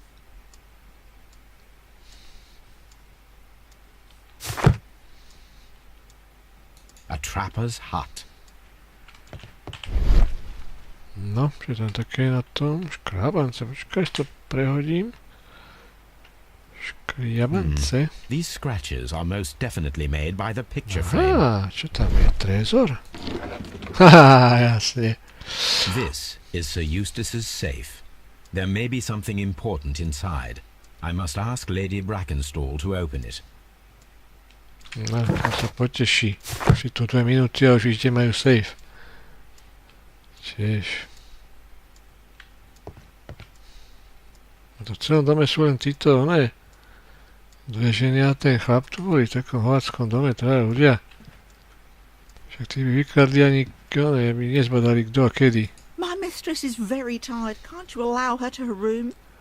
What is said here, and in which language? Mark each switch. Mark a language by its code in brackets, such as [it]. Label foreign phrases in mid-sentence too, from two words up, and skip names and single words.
[en] A trapper's hut. [sk] No, čo tam také na tom? Škrábance, počkaj, to prehodím. Škriabance. [en] These scratches are most definitely made by the picture frame. [sk] Aha, čo tam je? Trezor? Haha, jasne. [en] This is Sir Eustace's safe. There may be something important inside. I must ask Lady Brackenstall to open it. [sk] No, to sa poteší. Už si tu 2 minúty a už vidíte majú safe. Tiež. A to v celom dome sú len títo, ne? 2 ženy a ten chlap tu boli v takom hovackom dome, traja ľudia. Však tí by vykradli ani, by nezbadali kto a kedy. [en] My mistress is very tired. Can't you allow her to her room?